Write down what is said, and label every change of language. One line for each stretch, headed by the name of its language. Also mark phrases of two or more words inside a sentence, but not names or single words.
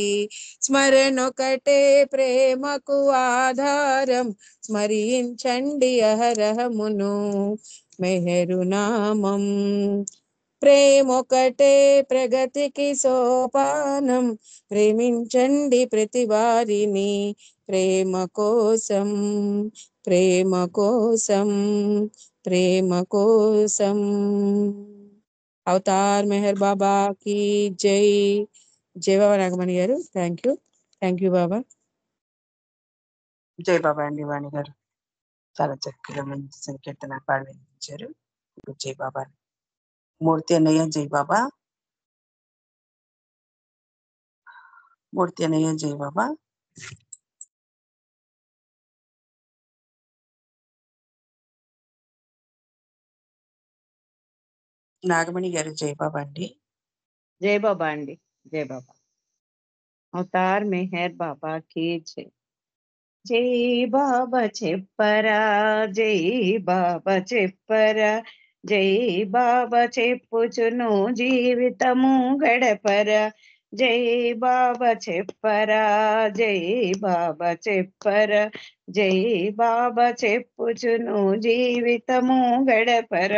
Telugu: స్మరణొకటే ప్రేమకు ఆధారం, స్మరించండి అహరహమును మెహరునామం. ప్రేమొకటే ప్రగతికి సోపానం, ప్రేమించండి ప్రతి వారిని ప్రేమ కోసం, ప్రేమ కోసం, ప్రేమ కోసం. అవతార్ మెహర్ బాబా की జై. జై బాబా నాగమణి గారు.
English: thank you
Telugu: బాబా. జై బాబా అండి వాణి గారు. చాలా చక్కగా మంచి సంకీర్తన పాడి వినిపించారు. జై బాబా. మూర్తి అన్నయ్య జై బాబా. మూర్తి అన్నయ్య జై బాబా. నాగమణి గారు జై బాబా అండి. జై బాబా అండి. జై బాబా. అవతార్ మెహర్ బాబా की జై. జై బాబా చెప్పరా, జై బాబా చెప్పరా, జై బాబా చెప్పుచును జీవితము గడపరా. జై బాబా చెప్పరా, జై బాబా చెప్పరా, జై బాబా చెప్పుచును జీవితము గడపరా.